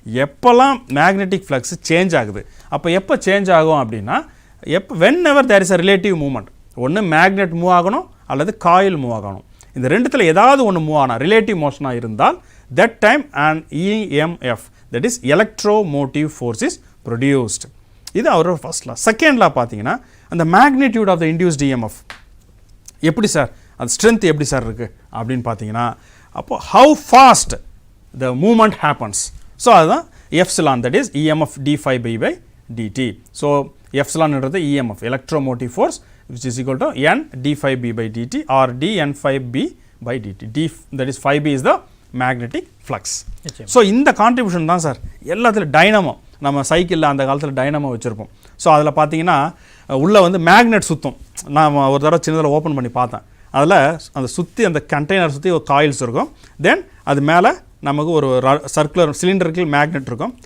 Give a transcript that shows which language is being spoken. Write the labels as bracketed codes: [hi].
[ta] எப்போல்லாம் magnetic flux change ஆகுது, அப்போ எப்போ சேஞ்ச் ஆகும் அப்படின்னா [en] whenever there is a relative movement, [ta] ஒன்று மேக்னெட் மூவ் ஆகணும் அல்லது காயில் மூவ் ஆகணும். இந்த ரெண்டுத்தில் ஏதாவது ஒன்று மூவ் ஆனால் ரிலேட்டிவ் மோஷனாக இருந்தால் [en] that time an EMF, that is electromotive force is produced. [ta] இது அவரோட ஃபர்ஸ்ட் லா. செகண்ட் லா பார்த்தீங்கன்னா அந்த magnitude of the induced EMF எப்படி சார், அது ஸ்ட்ரென்த் எப்படி சார் இருக்குது அப்படின்னு பார்த்தீங்கன்னா, அப்போது [en] How fast the moment happens. So அதுதான் epsilon, that is EMF d∅b/dt. So எப்சிலான்ன்றது EMF electromotive force which is equal to n d∅b/dt or dn∅b/dt. that is 5b is the magnetic flux. [ta] So இந்த contribution தான் sir எல்லாத்துலையும் dynamo, நம்ம சைக்கிளில் அந்த காலத்தில் dynamo வச்சுருப்போம். So அதில் பார்த்தீங்கன்னா உள்ளே வந்து மேக்னெட் சுற்றும். நான் ஒரு தடவை சின்னதில் ஓப்பன் பண்ணி பார்த்தேன். அதில் அந்த சுற்றி அந்த கண்டெய்னர் சுற்றி ஒரு காயில்ஸ் இருக்கும். தென் அது மேலே நமக்கு ஒரு சர்க்குலர் சிலிண்டருக்கு மேக்னெட் இருக்கும்.